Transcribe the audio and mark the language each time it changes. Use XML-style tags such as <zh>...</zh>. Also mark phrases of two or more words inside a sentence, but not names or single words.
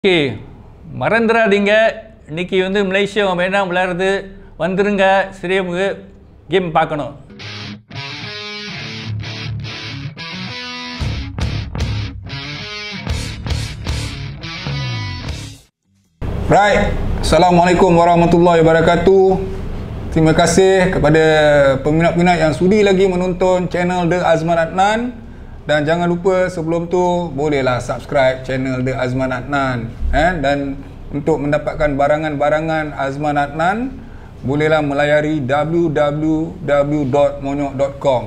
<ta>ஓகே, மறந்துடாதீங்க. இன்னைக்கு மலேசியா வேணாம் விளையாடுறது வந்துருங்க. சிறியவங்க கேம் பார்க்கணும்.</ta> <en>Right.</en> <ar>السلام عليكم ورحمة الله وبركاته.</ar> <ms>Terima kasih kepada peminat-peminat yang sudi lagi menonton channel The Azman Adnan. Dan jangan lupa sebelum tu bolehlah</ms> <en>subscribe channel</en> <ms>The Azman Adnan. Dan untuk mendapatkan barangan-barangan Azman Adnan, bolehlah melayari www.monyok.com.</ms>